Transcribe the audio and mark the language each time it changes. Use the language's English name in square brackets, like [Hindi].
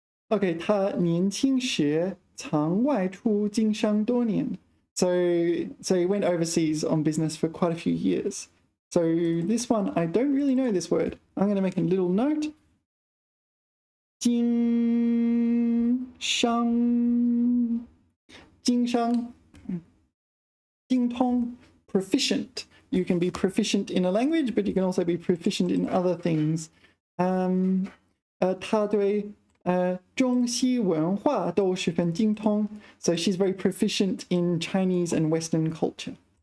[Chinese] Okay, 他年轻时曾外出经商多年. [English] So he went overseas on business for quite a few years. So this one, I don't really know this word. I'm going to make a little note. [Chinese] 经商. 精通, proficient. [English] you can be proficient in a language, but you can also be proficient in other things. [Chinese] 她对中西文化都十分精通. [English] So she's very proficient in Chinese and Western culture.